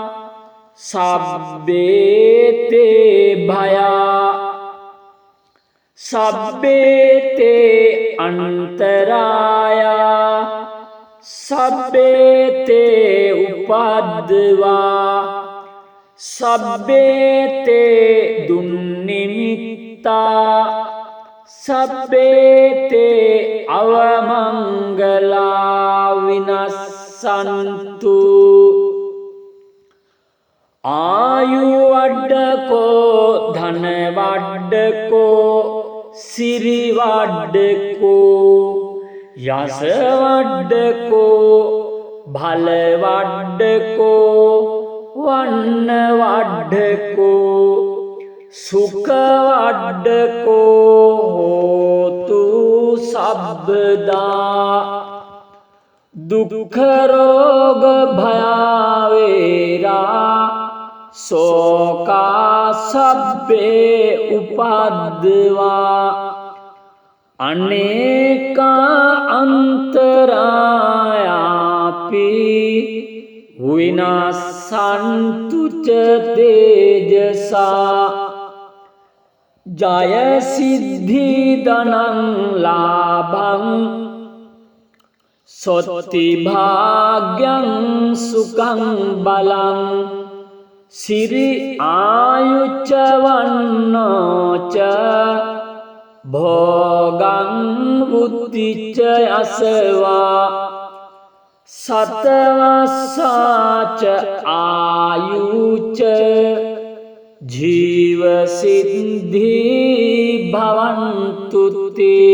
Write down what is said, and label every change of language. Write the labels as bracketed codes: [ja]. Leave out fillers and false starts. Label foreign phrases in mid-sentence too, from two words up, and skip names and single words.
[pi] සබ්බේතේ භයා සබ්බේතේ අන්තරායා සබ්බේතේ උපද්දවා සබ්බේතේ දුන්නිමිත්තා සබ්බේතේ අවමංගලා විනස්සන්තු ආයු වඩ්ඩකෝ ධන වඩ්ඩකෝ සිරි වඩ්ඩකෝ යස වඩ්ඩකෝ භල වඩ්ඩකෝ වන්න වඩ්ඩකෝ සුඛ වඩ්ඩකෝ හෝතු සබ්බදා දුක්ඛ රෝග භයාවේරා සෝකා සබ්බේ උපද්දවා අනේකා අන්තරායාපි විනාසන්තු ච තේජසා ජය සිද්ධි ධනං ලාභං සොත්ති භාග්‍යං සුඛං බලං සිරි ආයුච්ච වන්නෝච භෝගං බුද්ධිච්ච අසවා සතවස්සාච ආයුච්ච ජීව සිද්ධි භවන්තුති